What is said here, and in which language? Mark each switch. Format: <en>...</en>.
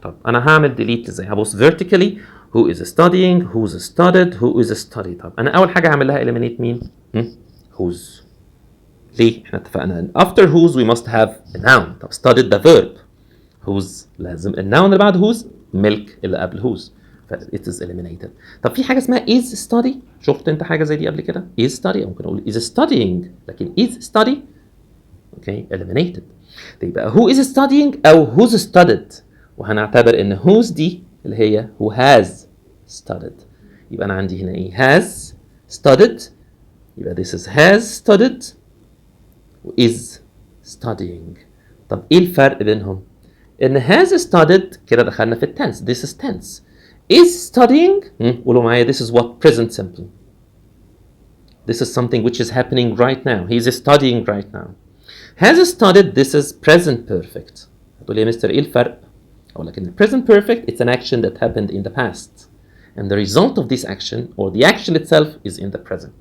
<ar>طب انا هعمل</ar> <en>delete</en> <ar>ازاي؟ هبص</ar> <en>vertically who is studying who's studied who is studied.</en> <ar>طب انا اول حاجه هعمل لها</ar> <en>eliminate</en> <ar>مين؟ who's. ليه؟ احنا اتفقنا ان</ar> <en>after who's we must have a noun. طب studied the verb.</en> <ar>who's لازم الnoun اللي بعد who's milk اللي قبل who's.</ar> <en>ف it is eliminated.</en> <ar>طب في حاجه اسمها</ar> <en>is study.</en> <ar>شفت انت حاجه زي دي قبل كده؟ is study ممكن اقول</ar> <en>is studying،</en> <ar>لكن is study اوكي eliminated.</ar> <en>يبقى who is studying او who's studied،</en> <ar>وهنعتبر ان</ar> <en>who's</en> <ar>دي اللي هي</ar> <en>who has studied.</en> <ar>يبقى انا عندي هنا ايه؟</ar> <en>has studied، يبقى this is has studied و is studying.</en> <ar>طب ايه الفرق بينهم؟ ان</ar> <en>has studied</en> <ar>كده دخلنا في التنس،</ar> <en>this is tense. is studying</en> <ar>قولوا معايا</ar> <en>this is what present simple. This is something which is happening right now. He is studying right now. Has studied this is present perfect.</en> <ar>هتقول لي يا مستر ايه الفرق؟ اقول لك ان</ar> <en>present perfect it's an action that happened in the past and the result of this action or the action itself is in the present.</en>